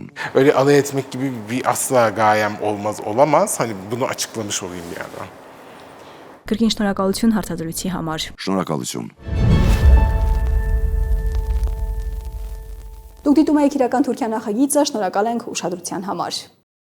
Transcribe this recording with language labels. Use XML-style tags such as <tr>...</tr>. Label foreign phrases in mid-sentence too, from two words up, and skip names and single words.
<tr>Öyle alay etmek gibi bir asla gayem olamaz. Hani bunu açıklamış olayım bir yerden.</tr> <hy>Կրկին շնորհակալություն հարցադրույցի համար։ Շնորհակալություն։ Դուք դիտում եք իրական Թուրքիա նախագիծը, շնորհակալ ենք ուշադրության համար։</hy>